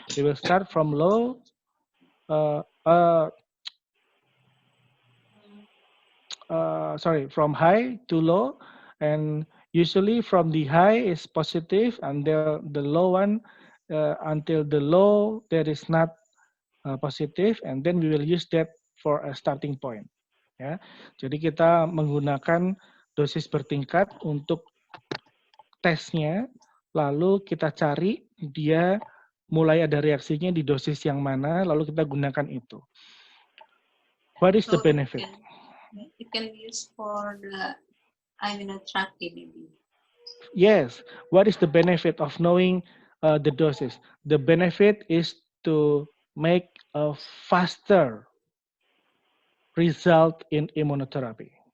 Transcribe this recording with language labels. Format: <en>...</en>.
<en>We will start from low, from high to low, and usually from the high is positive and the low one until the low that is not positive, and then we will use that for a starting point.</en> <id>Ya, jadi kita menggunakan dosis bertingkat untuk tesnya, lalu kita cari dia mulai ada reaksinya di dosis yang mana, lalu kita gunakan itu.</id> <en>What is the benefit? It can be used for the immunotherapy maybe. Yes. What is the benefit of knowing the doses? The benefit is to make a faster result in immunotherapy.</en>